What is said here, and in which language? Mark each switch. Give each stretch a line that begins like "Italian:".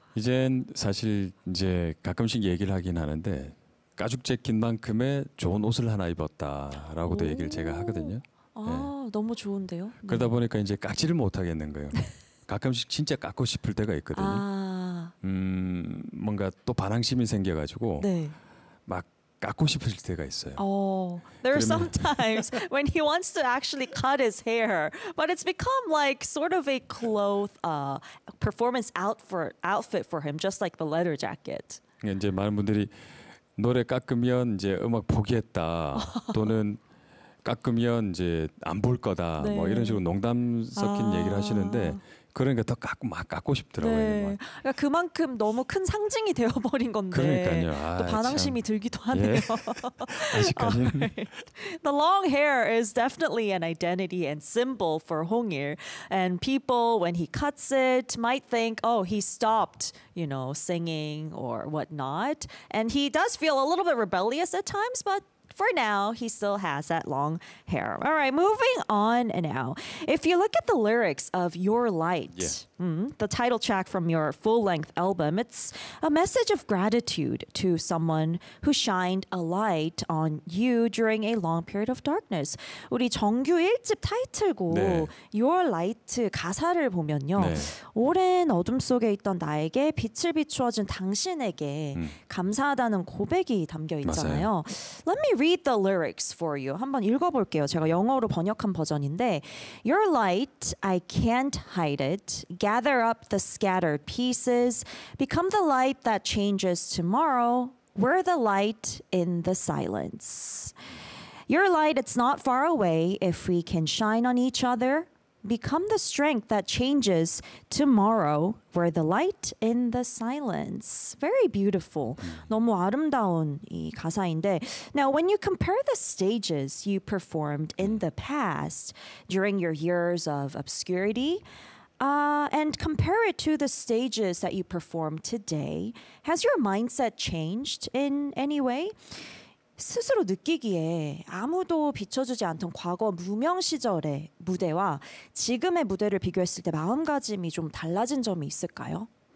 Korean: 이젠 사실 이제 가끔씩 얘기를 하긴 하는데 가죽 재킷 만큼의 좋은 옷을 하나 입었다라고도 얘기를 제가 하거든요. 아 네. 너무 좋은데요. 그러다 네. 보니까 이제 깎지를 못하겠는 거예요. 가끔씩 진짜 깎고 싶을 때가 있거든요. 아. 뭔가 또 반항심이 생겨가지고 네. 막 깎고 싶을 때가 있어요.
English: Oh, there are sometimes when he wants to actually cut his hair, but it's become like sort of a cloth performance outfit for him, just like the leather jacket.
Korean: 이제 많은 분들이 노래 깎으면 이제 음악 포기했다 또는 깎으면 이제 안 볼 거다 네. 뭐 이런 식으로 농담 섞인 얘기를 하시는데 그러니까 더 깎고 싶더라고요. 네. 그러니까 그만큼 너무 큰 상징이 되어버린 건데 그러니까요. 아, 또 반항심이 참. 들기도 하네요. 예. 아직까지는 right.
English: The long hair is definitely an identity and symbol for Hongil. And people, when he cuts it, might think, oh, he stopped, you know, singing or whatnot. And he does feel a little bit rebellious at times, but for now, he still has that long hair. All right, moving on now. If you look at the lyrics of Your Light, yeah. The title track from your full-length album, it's a message of gratitude to someone who shined a light on you during a long period of darkness.
Korean: 우리 정규 1집 타이틀곡 네. Your Light 가사를 보면요. 네. 오랜 어둠 속에 있던 나에게 빛을 비추어준 당신에게 감사하다는 고백이 담겨 있잖아요. 맞아요.
English: Let me read the lyrics for you.
Korean: 한번 읽어볼게요. 제가 영어로 번역한 버전인데
English: Your light, I can't hide it. Gather up the scattered pieces. Become the light that changes tomorrow. Wear the light in the silence. Your light, it's not far away. If we can shine on each other, become the strength that changes tomorrow. Wear the light in the silence. Very beautiful.
Korean: 너무 아름다운 이 가사인데.
English: Now, when you compare the stages you performed in the past during your years of obscurity, and compare it to the stages that you perform today, has your mindset changed in any way?
Korean: 스스로 느끼기에 아무도 비춰주지 않던 과거 무명 시절의 무대와 지금의 무대를 비교했을 때 마음가짐이 좀 달라진 점이 있을까요?